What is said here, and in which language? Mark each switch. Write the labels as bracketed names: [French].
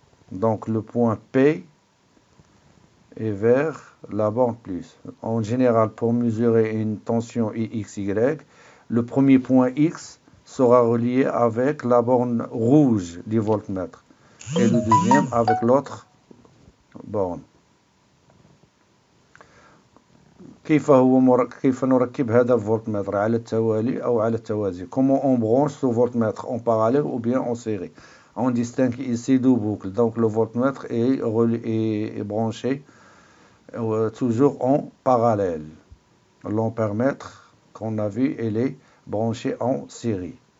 [French] Donc le point P est vers la borne plus. En général, pour mesurer une tension IXY, le premier point X sera relié avec la borne rouge du voltmètre et le deuxième avec l'autre borne. [Arabic] كيف نركب هذا الفولتمتر على التوالي أو على التوازي. [French] Comment on branche ce voltmètre en parallèle ou bien en série? On distingue ici deux boucles. Donc le voltmètre est branché toujours en parallèle. L'ampèremètre qu'on a vu, il est branché en série.